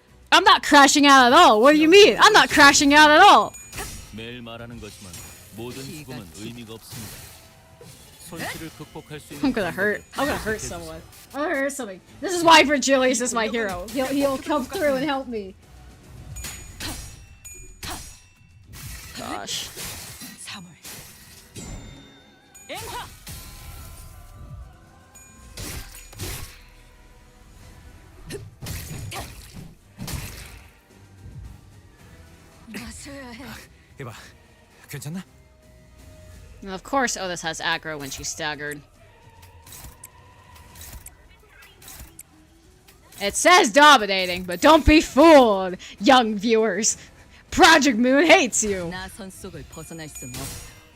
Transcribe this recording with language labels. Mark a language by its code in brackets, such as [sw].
[en] I'm not crashing out at all. What do you mean? I'm not crashing out at all. [ko] 매일 말하는 거지만 모든 죽음은 의미가 없습니다. 손실을 극복할 수 있는 [en] I'm gonna hurt someone. I'm gonna hurt something. This is why Virgilius is my hero. He'll come through and help me. Gosh. [ko] 3월. 앵화. 마셔야 해. 이봐, 괜찮나? [en] And of course Otis has aggro when she's staggered. It says dominating, but don't be fooled, young viewers. Project Moon hates you. [ko] 나선 속을 벗어날 수는 없다.